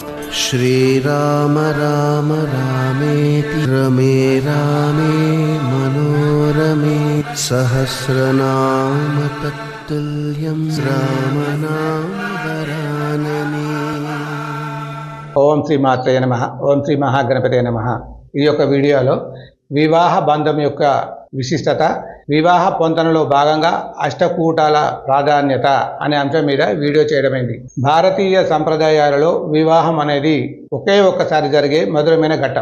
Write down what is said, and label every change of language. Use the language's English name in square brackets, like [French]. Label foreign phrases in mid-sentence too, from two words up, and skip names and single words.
[Sanskrit] श्रीराम राम रामेति रमे रामे मनोरमे सहस्रनाम तत्तुल्यं रामनाम वरानने। ॐ श्री मात्रेय नमः। ॐ श्री महागणपतय नमः. [Telugu] ఈ యొక్క వీడియోలో వివాహ బంధం యొక్క విశిష్టత, వివాహ పొంతనలో భాగంగా అష్టకూటాల ప్రాధాన్యత అనే అంశం మీద వీడియో చేయడమైంది. భారతీయ సంప్రదాయాలలో వివాహం అనేది ఒకే ఒక్కసారి జరిగే మధురమైన ఘట్టం.